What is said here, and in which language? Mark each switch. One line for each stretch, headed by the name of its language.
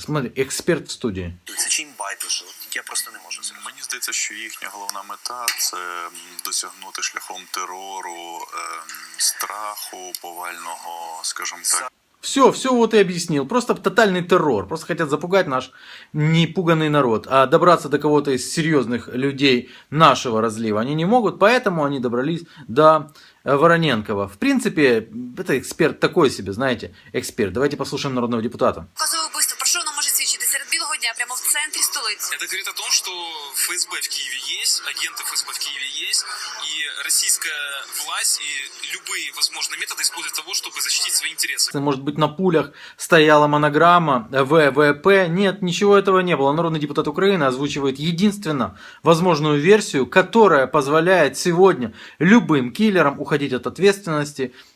Russian: Смотри,
Ukrainian: експерт в студії. Це чи їм байдуже? Я просто не можу зрозуміти. Мені здається, що їхня головна мета – це досягнути шляхом терору, страху, повального, скажімо так.
Russian: Все вот и объяснил. Просто тотальный террор. Просто хотят запугать наш непуганный народ. А добраться до кого-то из серьезных людей нашего разлива они не могут. Поэтому они добрались до Вороненкова. В принципе, это эксперт такой себе, знаете, эксперт. Давайте послушаем народного депутата.
Ukrainian: Про що воно може свідчити? Серед білого дня, прямо в центрі столиці.
Russian: Это говорит о том, что ФСБ в Киеве есть, агенты ФСБ в Киеве есть, и российская власть и любые возможные методы используют для того, чтобы защитить свои интересы. Может быть, на пулях стояла монограмма ВВП. Нет, ничего этого не было. Народный депутат Украины озвучивает единственно возможную версию, которая позволяет сегодня любым киллерам уходить от ответственности.